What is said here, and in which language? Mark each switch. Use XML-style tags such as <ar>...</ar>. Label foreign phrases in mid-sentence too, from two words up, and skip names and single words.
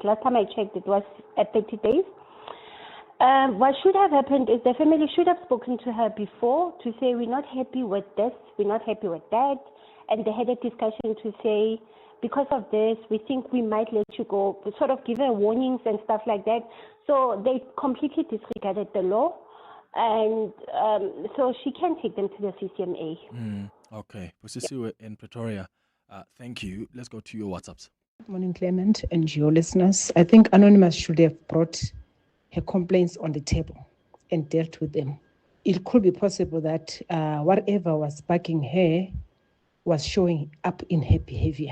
<en>Last time I checked, it was at 30 days. What should have happened is the family should have spoken to her before to say, we're not happy with this, we're not happy with that, and they had a discussion to say, because of this, we think we might let you go, sort of give her warnings and stuff like that. So they completely disregarded the law, and so she can take them to the CCMA. Okay. Busisiwe in Pretoria, thank you. Let's go to your WhatsApps. Good morning, Clement, and your listeners. I think Anonymous should have brought her complaints on the table and dealt with them. It could be possible that whatever was bugging her was showing up in her behavior.</en>